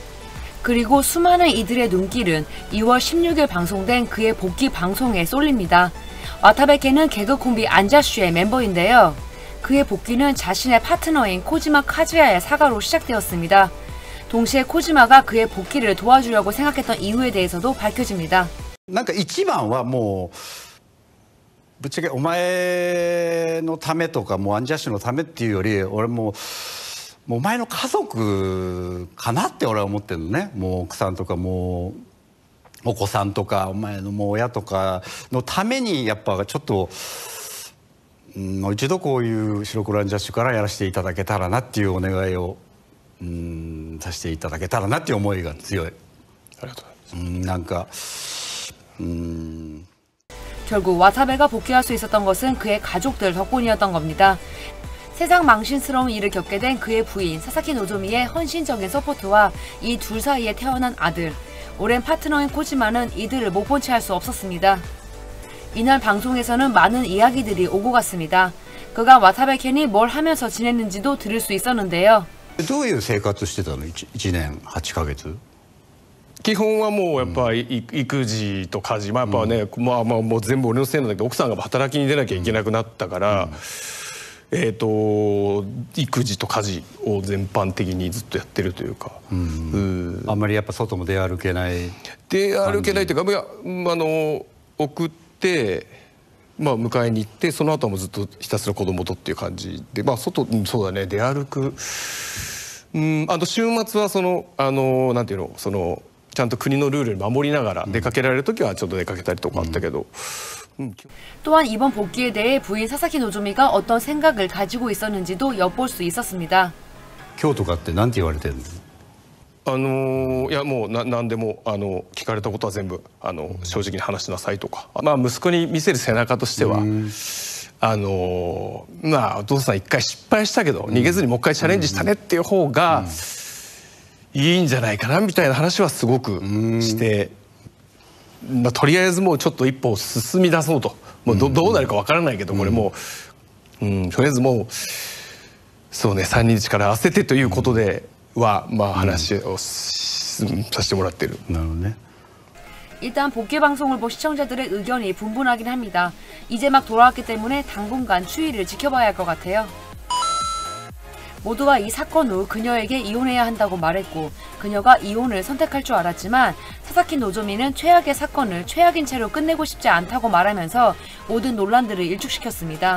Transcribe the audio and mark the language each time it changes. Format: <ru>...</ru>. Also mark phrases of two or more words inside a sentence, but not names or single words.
<ko>그리고 수많은 이들의 눈길은 2월 16일 방송된 그의 복귀 방송에 쏠립니다. 와타베케는 개그 콤비 안자슈의 멤버인데요. 그의 복귀는 자신의 파트너인 코지마 카즈야의 사과로 시작되었습니다. 동시에 코지마가 그의 복귀를 도와주려고 생각했던 이유에 대해서도 밝혀집니다.</ko> <ja>なんか一番はもうぶっちゃけお前のためとかもうアンジャッシュのためっていうより俺もうお前の家族かなって俺は思ってるのね。もう奥さんとかもうお子さんとかお前のもう親とかのためにやっぱちょっと、もう一度こういう白黒アンジャッシュからやらせていただけたらなっていうお願いをさせていただけたらなっていう思いが強い。ありがとうございます。なんか</ja> <ko>결국 와타베가 복귀할 수 있었던 것은 그의 가족들 덕분이었던 겁니다. 세상 망신스러운 일을 겪게 된 그의 부인 사사키 노조미의 헌신적인 서포트와 이 둘 사이에 태어난 아들, 오랜 파트너인 코지마는 이들을 못 본 채 할 수 없었습니다. 이날 방송에서는 많은 이야기들이 오고 갔습니다. 그가 와타베 캔이 뭘 하면서 지냈는지도 들을 수 있었는데요.</ko> <ja>どういう生活してたの 1年8ヶ月基本はもうやっぱ育児と家事、まあやっぱね、もう全部俺のせいなんだけど奥さんが働きに出なきゃいけなくなったから、育児と家事を全般的にずっとやってるというか、あんまりやっぱ外も出歩けない。出歩けないというか、いや送ってまあ迎えに行ってその後もずっとひたすら子供とっていう感じで、まあ外、そうだね、出歩く。週末はそのなんていうの、そのちゃんと国のルールに守りながら出かけられる時はちょっと出かけたりとかあったけど。</ja> <ko>또한 이번 복귀에 대해 부인 사사키 노조미가 어떤 생각을 가지고 있었는지도 엿볼 수 있었습니다.</ko> <ja>今日とかって何て言われてるの？いやもう何でも聞かれたことは全部正直に話しなさいとか、まあ息子に見せる背中としてはまあお父さん一回失敗したけど逃げずにもう一回チャレンジしたねっていう方がいいんじゃないかなみたいな話はすごくして。まあとりあえずもうちょっと一歩進み出そうと、もうどうなるかわからないけどこれもう、とりあえずもうそうね3日から焦ってということではまあ話をさせてもらってる。なるほどね。</ja> <ko>일단 복귀 방송을 본 시청자들의 의견이 분분하긴 합니다. 이제 막 돌아왔기 때문에 당분간 추이를 지켜봐야 할 것 같아요. 모두가 이 사건 후 그녀에게 이혼해야 한다고 말했고 그녀가 이혼을 선택할 줄 알았지만 사사키 노조미는 최악의 사건을 최악인 채로 끝내고 싶지 않다고 말하면서 모든 논란들을 일축시켰습니다.</ko>